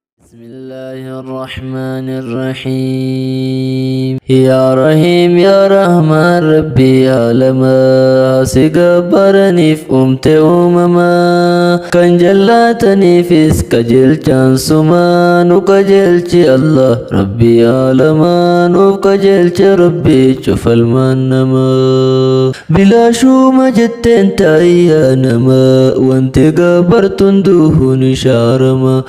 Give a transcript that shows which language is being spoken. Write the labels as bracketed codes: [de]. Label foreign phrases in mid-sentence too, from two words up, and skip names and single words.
[ar] بسم الله الرحمن الرحيم. يا رحيم يا رحمن ربي عالما، [om] si gabbaraniif uumte uumama. Kan jallaataniifis qajeelchaan suma, nu qajeelchi [ar] الله ربي عالما, [om] nuuf qajeelche Rabbi cufalmaan nama. Bilaashuma jetteen taayyaa nama, wanti gabbartuun duhuun ishaarama.